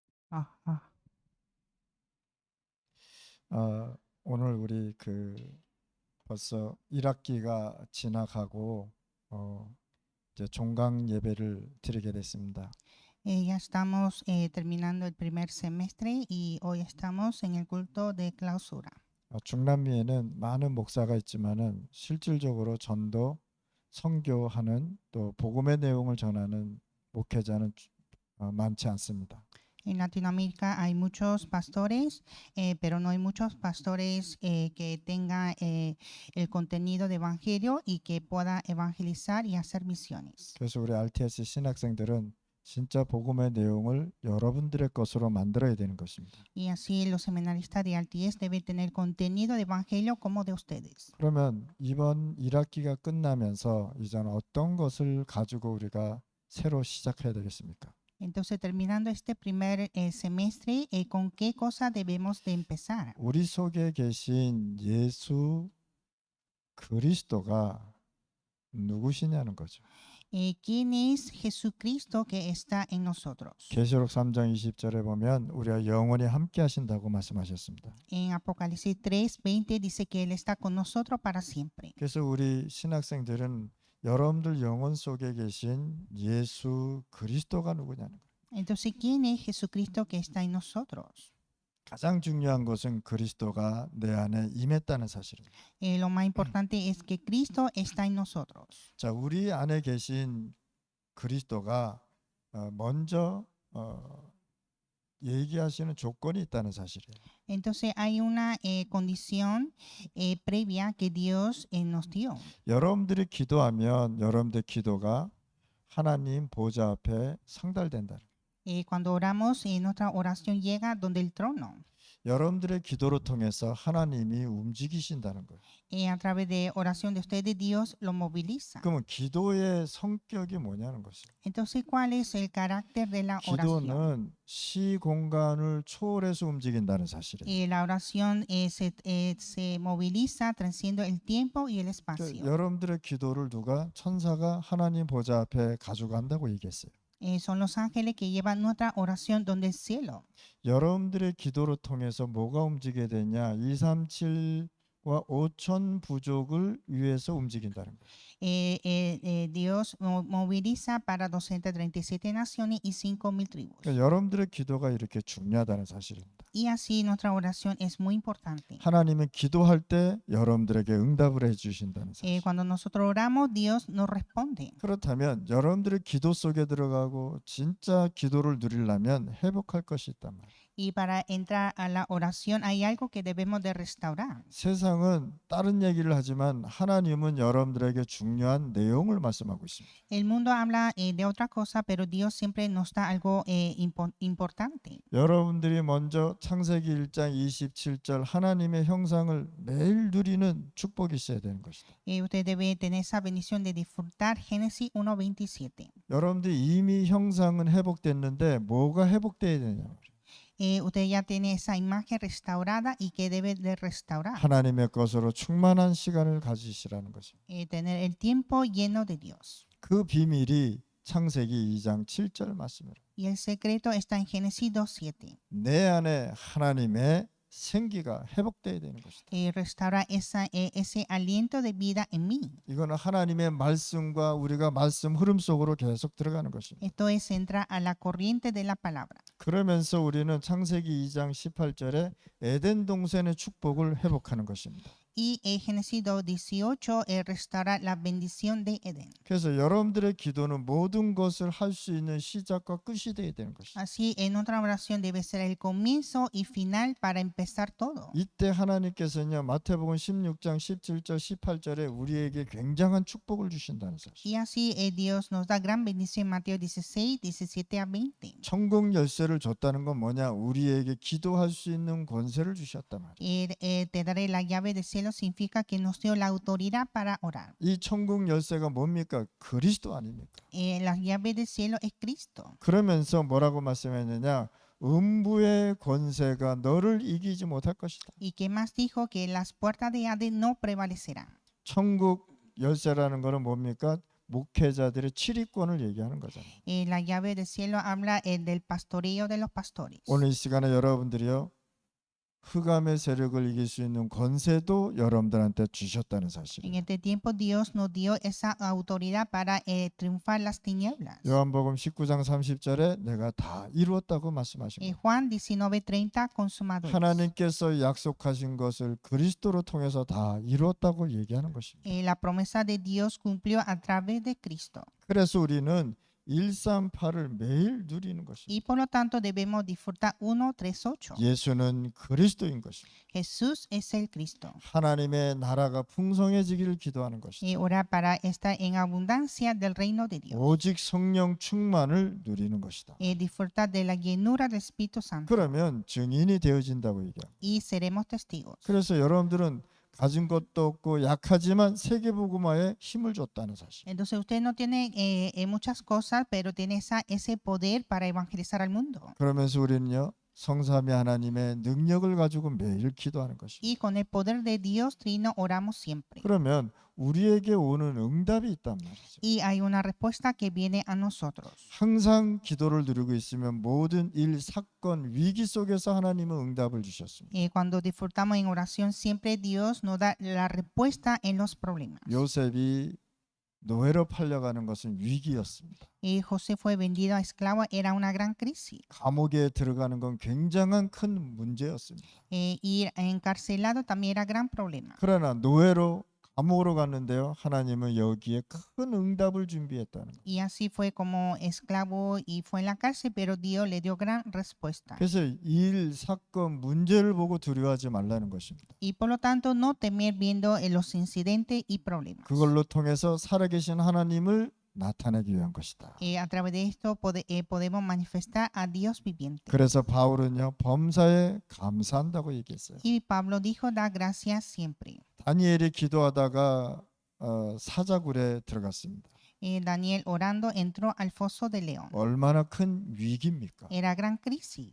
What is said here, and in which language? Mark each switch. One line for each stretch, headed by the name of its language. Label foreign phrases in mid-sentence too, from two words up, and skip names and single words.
Korean: 아, 아. 오늘 우리 벌써 1학기가 지나가고 이제 종강 예배를 드리게 됐습니다.
Spanish: Ya estamos terminando el primer semestre y hoy estamos en el culto de clausura.
Korean: 중남미에는 많은 목사가 있지만은 실질적으로 전도, 선교하는 또 복음의 내용을 전하는 목회자는 많지 않습니다.
Spanish: En Latinoamérica hay muchos pastores, pero no hay muchos pastores que tengan el contenido de evangelio y que pueda evangelizar y hacer misiones.
Korean: 그래서 우리 RTS 신학생들은 진짜 복음의 내용을 여러분들의 것으로 만들어야 되는 것입니다.
Spanish: Y así los seminaristas de RTS deben tener contenido de evangelio como de ustedes.
Korean: 그러면 이번 1학기가 끝나면서 이제는 어떤 것을 가지고 우리가 새로 시작해야 되겠습니까?
Spanish: Entonces, terminando este primer semestre, ¿con qué cosa debemos de empezar?
Korean: 우리 속에 계신 예수 그리스도가 누구시냐는 거죠.
Spanish: ¿Quién es Jesucristo que está en nosotros?
Korean: 계시록 3장 20절에 보면 우리가 영원히 함께 하신다고 말씀하셨습니다.
Spanish: En Apocalipsis 3:20 dice que Él está con nosotros para siempre.
Korean: 그래서 우리 신학생들은 여러분들 영혼 속에 계신 예수 그리스도가 누구냐는 거예요.
Spanish: Entonces, ¿quién es Jesucristo que está en nosotros?
Korean: 가장 중요한 것은 그리스도가 내 안에 임했다는 사실입니다.
Spanish: Lo más importante es que Cristo está en nosotros.
Korean: 자, 우리 안에 계신 그리스도가 먼저 얘기하시는 조건이 있다는 사실이에요.
Spanish: Entonces, hay una condición previa que Dios nos dio.
Korean: 여러분들이 기도하면 여러분들 기도가 하나님 보좌 앞에 상달된다.
Spanish: Cuando oramos, nuestra oración llega donde el trono.
Korean: 여러분들의 기도로 통해서 하나님이 움직이신다는 거예요.
Spanish: A través de oración de ustedes, Dios lo moviliza.
Korean: 그러면 기도의 성격이 뭐냐는 것이에요.
Spanish: Entonces, ¿cuál es el carácter de la oración?
Korean: 기도는 시 공간을 초월해서 움직인다는 사실이에요.
Spanish: La oración se moviliza, trasciende el tiempo y el espacio.
Korean: 여러분들의 기도를 누가 천사가 하나님 보좌 앞에 가져간다고 얘기했어요.
Spanish: Son los ángeles que llevan nuestra oración donde el cielo.
Korean: 여러분들의 기도를 통해서 뭐가 움직이게 되냐? 237과 5천 부족을 위해서 움직인다는 거예요.
Spanish: Dios moviliza para 237 naciones y 5,000 tribus.
Korean: 그러니까 여러분들의 기도가 이렇게 중요하다는 사실입니다.
Spanish: Y así nuestra oración es muy importante.
Korean: 하나님은 기도할 때 여러분들에게 응답을 해주신다는 사실.
Spanish: Cuando nosotros oramos, Dios nos responde.
Korean: 그렇다면 여러분들의 기도 속에 들어가고 진짜 기도를 누리려면 회복할 것이 있단 말이에요.
Spanish: Y para entrar a la oración hay algo que debemos de restaurar.
Korean: 세상은 다른 얘기를 하지만 하나님은 여러분들에게 중요한 내용을 말씀하고 있습니다.
Spanish: El mundo habla de otra cosa, pero Dios siempre nos da algo importante.
Korean: 여러분들이 먼저 창세기 1장 27절 하나님의 형상을 매일 누리는 축복이 있어야 되는 것이다.
Spanish: Usted debe tener esa bendición de disfrutar Génesis 1:27.
Korean: 여러분들이 이미 형상은 회복됐는데 뭐가 회복돼야 되냐 말이에요.
Spanish: Usted ya tiene esa imagen restaurada y que debe de restaurar.
Korean: 하나님의 것으로 충만한 시간을 가지시라는 것입니다.
Spanish: Tener el tiempo lleno de Dios.
Korean: 그 비밀이 창세기 2장 7절 말씀이에요.
Spanish: Y el secreto está en Génesis 2:7.
Korean: 내 안에 하나님의 생기가 회복돼야 되는 것이다.
Spanish: Restaura ese aliento de vida en mí.
Korean: 이거는 하나님의 말씀과 우리가 말씀 흐름 속으로 계속 들어가는 것입니다.
Spanish: Esto es entrar a la corriente de la palabra.
Korean: 그러면서 우리는 창세기 2장 18절에 에덴 동산의 축복을 회복하는 것입니다.
Spanish: Y Génesis 2:18 restaura la bendición de Edén.
Korean: 그래서 여러분들의 기도는 모든 것을 할 수 있는 시작과 끝이 되어야 되는 것입니다.
Spanish: Así, en nuestra oración debe ser el comienzo y final para empezar todo.
Korean: 이때 하나님께서는요 마태복음 16장 17절 18절에 우리에게 굉장한 축복을 주신다는 사실.
Spanish: Y así Dios nos da gran bendición en Mateo 16, 17-20.
Korean: 천국 열쇠를 줬다는 건 뭐냐? 우리에게 기도할 수 있는 권세를 주셨단 말이에요.
Spanish: Te daré la llave del cielo significa que nos dio la autoridad para orar.
Korean: 이 천국 열쇠가 뭡니까? 그리스도 아닙니까?
Spanish: La llave del cielo es Cristo.
Korean: 그러면서 뭐라고 말씀했느냐? 음부의 권세가 너를 이기지 못할 것이다.
Spanish: Y que más dijo que las puertas de Hades no prevalecerán.
Korean: 천국 열쇠라는 것은 뭡니까? 목회자들의 치리권을 얘기하는 거잖아요.
Spanish: La llave del cielo habla del pastoreo de los pastores.
Korean: 오늘 이 시간에 여러분들이요, 흑암의 세력을 이길 수 있는 권세도 여러분들한테 주셨다는
Spanish: En
Korean: 사실이에요.
Spanish: este tiempo Dios nos dio esa autoridad para triunfar las tinieblas.
Korean: 요한복음 19장 30절에 내가 다 이루었다고 말씀하신 거예요.
Spanish: Juan 19:30 consumado es.
Korean: 하나님께서 약속하신 것을 그리스도로 통해서 다 이루었다고 얘기하는 것입니다.
Spanish: La promesa de Dios cumplió a través de Cristo.
Korean: 그래서 우리는 138을 매일 누리는 것입니다.
Spanish: Y por lo tanto debemos disfrutar 1:38.
Korean: 예수는 그리스도인 것입니다.
Spanish: Jesús es el Cristo.
Korean: 하나님의 나라가 풍성해지기를 기도하는 것입니다.
Spanish: Y orar para estar en abundancia del reino de Dios.
Korean: 오직 성령 충만을 누리는 것이다.
Spanish: Disfrutar de la llenura del Espíritu Santo.
Korean: 그러면 증인이 되어진다고 얘기합니다.
Spanish: Y seremos testigos.
Korean: 그래서 여러분들은 가진 것도 없고 약하지만 세계복음화에 힘을 줬다는 사실.
Spanish: Entonces usted no tiene muchas cosas, pero tiene ese poder para evangelizar al mundo.
Korean: 그러면서 우리는요, 성삼위 하나님의 능력을 가지고 매일 기도하는 것입니다.
Spanish: Y con el poder de Dios Trino oramos siempre.
Korean: 그러면 우리에게 오는 응답이 있단 말이죠.
Spanish: Y hay una respuesta que viene a nosotros.
Korean: 항상 기도를 누리고 있으면 모든 일, 사건, 위기 속에서 하나님은 응답을 주셨습니다.
Spanish: Cuando disfrutamos en oración, siempre Dios nos da la respuesta en los problemas.
Korean: 요셉이 노예로 팔려가는 것은 위기였습니다.
Spanish: José fue vendido a esclavo, era una gran crisis.
Korean: 감옥에 들어가는 건 굉장한 큰 문제였습니다.
Spanish: Ir encarcelado también era gran problema.
Korean: 그러나 노예로 감옥으로 갔는데요, 하나님은 여기에 큰 응답을 준비했다는 거예요.
Spanish: Y así fue como esclavo y fue en la cárcel, pero Dios le dio gran respuesta.
Korean: 그래서 일, 사건, 문제를 보고 두려워하지 말라는 것입니다.
Spanish: Y por lo tanto no temer viendo los incidentes y problemas.
Korean: 그걸로 통해서 살아계신 하나님을 나타내기 위한 것이다.
Spanish: A través de esto podemos manifestar a Dios viviente.
Korean: 그래서 바울은요, 범사에 감사한다고 얘기했어요.
Spanish: Y Pablo dijo, da gracias siempre.
Korean: 다니엘이 기도하다가 사자굴에 들어갔습니다.
Spanish: Daniel orando entró al foso de león.
Korean: 얼마나 큰 위기입니까?
Spanish: Era gran crisis.